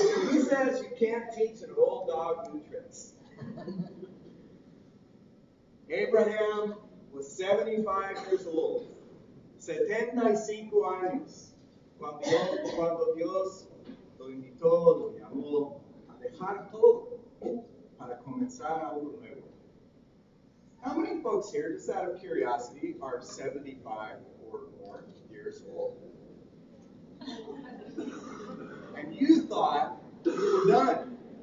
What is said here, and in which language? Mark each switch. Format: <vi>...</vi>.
<en>He says you can't teach an old dog new tricks.</en> <es>Abraham was 75 years old, 75 años, cuando Dios lo invitó, lo llamó a dejar todo para comenzar algo nuevo.</es> <en>How many folks here, just out of curiosity, are 75 or more years old? And you thought you were done.</en>